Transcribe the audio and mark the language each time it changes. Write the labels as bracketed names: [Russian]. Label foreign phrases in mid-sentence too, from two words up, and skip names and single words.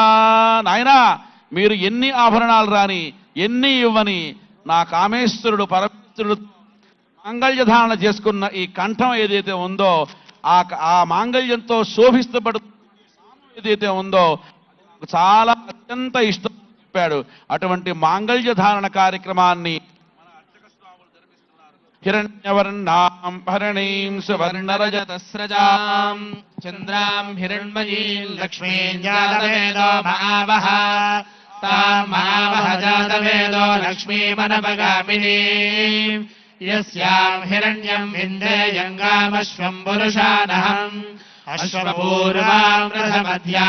[Telugu] నాయనా మీరు ఎన్ని ఆభరణాలు రాని ఎన్ని ఇవ్వని నా కామేశ్వరుడు పరమేశ్వరుడు మాంగళ్య ధారణ చేసుకున్న ఈ కంఠం ఏదైతే ఉందో ఆ మాంగళ్యంతో శోభిస్తపడు ఏదైతే ఉందో చాలా అత్యంత ఇష్టం చెప్పాడు. అటువంటి మాంగళ్య ధారణ కార్యక్రమాన్ని [Sanskrit] हिरण्यवर्णां हरणीं सुवर्णरजतस्रजां चन्द्रां हिरण्मयीं लक्ष्मीं जातवेदो महावः तां महावः जातवेदो लक्ष्मीमनपगामिनीं यस्यां हिरण्यं विन्देयङ्गामश्वं पुरुषानहम् अश्वपूर्वां रथमध्यां